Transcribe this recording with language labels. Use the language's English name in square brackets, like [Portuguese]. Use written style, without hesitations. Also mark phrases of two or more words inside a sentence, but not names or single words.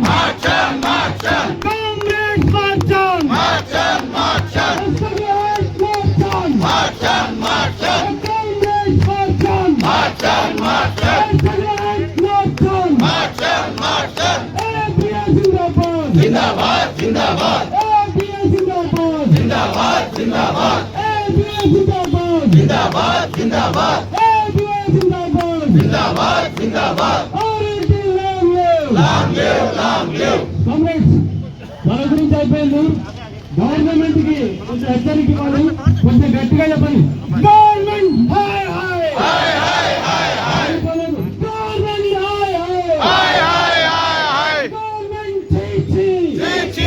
[English] March on, march on. Comrades march on. March on, march on. Comrades march on. March on, march on. Comrades march on. March on, march on. Comrades march on. March on, march on. [Hindi] AIBL జిందాబాద్. ज़िंदाबाद, ज़िंदाबाद. AIBL జిందాబాద్. ज़िंदाबाद, ज़िंदाबाद. AIBL జిందాబాద్. ज़िंदाबाद, ज़िंदाबाद. AIBL జిందాబాద్. ज़िंदाबाद, ज़िंदाबाद. [English] RLT long live. Long live, long live. [Telugu] కామ్రేడ్స్ మన గురించి అయిపోయింది. గవర్నమెంట్ కి కొంచెం హెచ్చరిక ఇవ్వాలి, కొంచెం గట్టిగా చెప్పండి. [Hindi] గవర్నమెంట్ हाय हाय हाय, हाय, हाय, हाय. గవర్నమెంట్ हाय हाय हाय, हाय, हाय, हाय. [Telugu] గవర్నమెంట్ చీ చీ